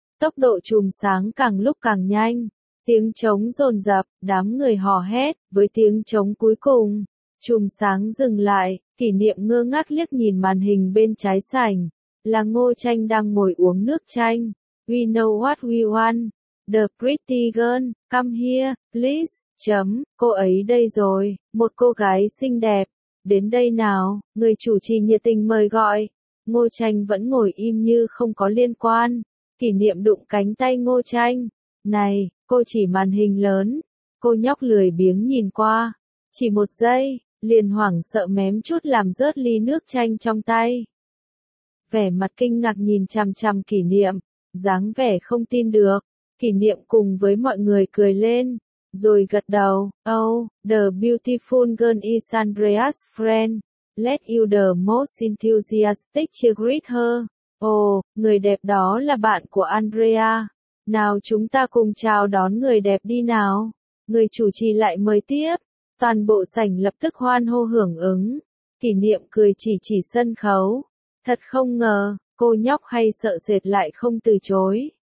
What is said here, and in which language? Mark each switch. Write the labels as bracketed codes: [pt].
[vi] Tốc độ chùm sáng càng lúc càng nhanh. Tiếng trống rồn rập, đám người hò hét, với tiếng trống cuối cùng. Chùm sáng dừng lại, Kỷ Niệm ngơ ngác liếc nhìn màn hình bên trái sảnh. Là Ngô Tranh đang ngồi uống nước chanh. [en] We know what we want. The pretty girl, come here, please. [vi] Chấm, cô ấy đây rồi, một cô gái xinh đẹp. Đến đây nào, người chủ trì nhiệt tình mời gọi. Ngô Tranh vẫn ngồi im như không có liên quan. Kỷ Niệm đụng cánh tay Ngô Tranh. Này, cô chỉ màn hình lớn. Cô nhóc lười biếng nhìn qua. Chỉ một giây, liền hoảng sợ mém chút làm rớt ly nước chanh trong tay. Vẻ mặt kinh ngạc nhìn chằm chằm Kỷ Niệm, dáng vẻ không tin được. Kỷ Niệm cùng với mọi người cười lên, rồi gật đầu. [en] Oh, the beautiful girl is Andrea's friend. Let you the most enthusiastic to greet her. [vi] Oh, người đẹp đó là bạn của Andrea. Nào chúng ta cùng chào đón người đẹp đi nào. Người chủ trì lại mời tiếp. Toàn bộ sảnh lập tức hoan hô hưởng ứng. Kỷ Niệm cười chỉ sân khấu. Thật không ngờ, cô nhóc hay sợ sệt lại không từ chối.